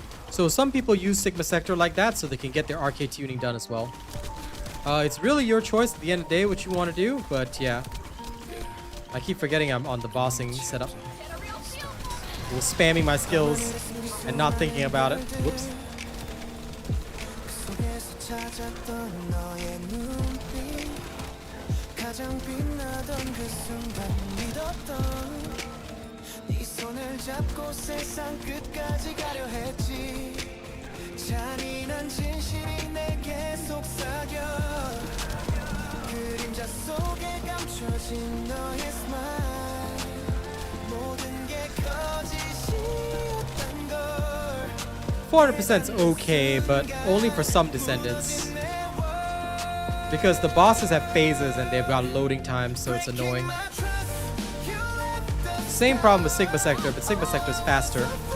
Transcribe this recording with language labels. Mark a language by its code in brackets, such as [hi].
[en] So some people use Sigma Sector like that so they can get their arcade tuning done as well. It's really your choice at the end of the day what you want to do, but yeah. I keep forgetting I'm on the bossing setup. I was spamming my skills and not thinking about it. Whoops. [ko] 속에서 찾았던 너의 눈빛 가장 빛나던 그 순간 믿었던 네 손을 잡고 세상 끝까지 가려 했지. 잔인한 진실이 내게 속삭여 그림자 속에 감춰진 너의 스마일 모든 게 거짓이었던 걸 [en] 400% is okay, but only for some descendants. Because the bosses have phases and they've got loading times, so it's annoying. Same problem with Sigma Sector, but Sigma Sector is faster.